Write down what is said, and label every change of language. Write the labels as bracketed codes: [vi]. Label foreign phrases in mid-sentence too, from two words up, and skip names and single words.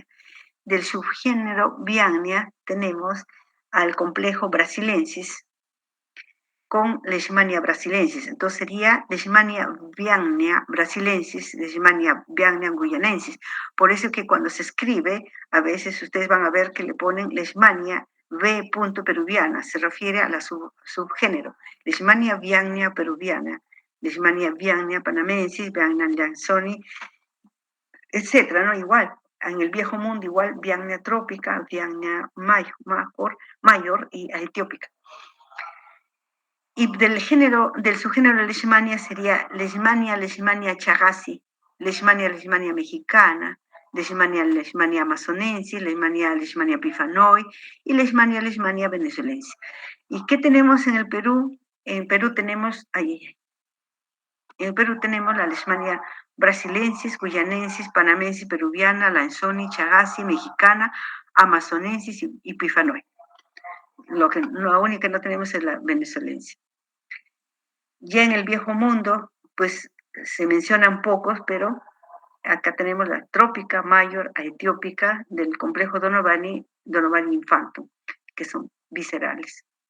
[es] Del subgénero Viagna tenemos al complejo brasilensis con Leishmania brasilensis. Entonces sería Leishmania Viagna brasilensis, Leishmania Viagna guyanensis. Por eso que cuando se escribe, a veces ustedes van a ver que le ponen Leishmania V. peruviana, se refiere a la subgénero. Leishmania Viagna peruviana, Leishmania Viagna panamensis, Viagna lanzoni, etcétera, ¿no? Igual, en el viejo mundo igual, Viagna trópica, Viagna mayor y etiópica. Y del subgénero Leishmania sería Leishmania chagassi, Leishmania mexicana, Leishmania amazonensis, Leishmania pifanoi y Leishmania venezuelensis. ¿Y qué tenemos en el Perú? En Perú tenemos la Leishmania brasilensis, guyanensis, panamensis, peruviana, lanzoni, chagassi, mexicana, amazonensis y pifanoi. Lo único que no tenemos es la venezuelensis. Ya en el viejo mundo, pues se mencionan pocos, pero acá tenemos la trópica mayor a etiópica del complejo Donovani infantum, que son viscerales.